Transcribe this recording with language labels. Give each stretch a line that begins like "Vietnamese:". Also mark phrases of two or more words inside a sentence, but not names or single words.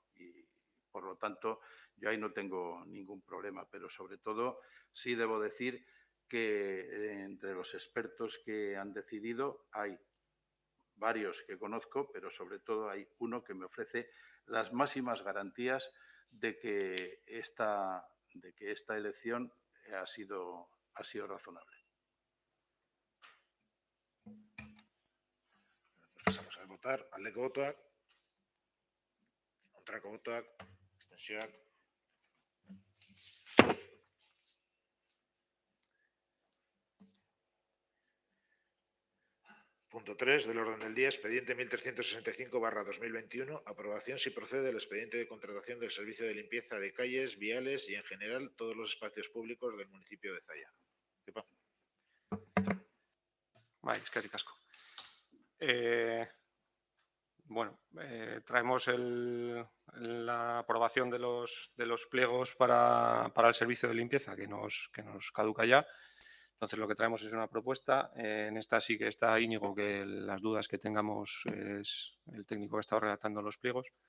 Spanish: Y por lo tanto yo ahí no tengo ningún problema, pero sobre todo sí debo decir que entre los expertos que han decidido hay varios que conozco, pero sobre todo hay uno que me ofrece las máximas garantías de que esta elección ha sido razonable. Pasamos a votar.
Basque: Aldeko botoak, kontrako botoak, abstentzioak.
Spanish: Punto 3 del orden del día, expediente 1365/2021, aprobación si procede el expediente de contratación del servicio de limpieza de calles, viales y en general todos los espacios públicos del municipio de Zalla.
Basque: Bai, eskerrik asko.
Spanish: Bueno, traemos la aprobación de los pliegos para el servicio de limpieza que nos caduca ya. Entonces, lo que traemos es una propuesta. En esta sí que está Íñigo, que las dudas que tengamos es el técnico que ha estado redactando los pliegos.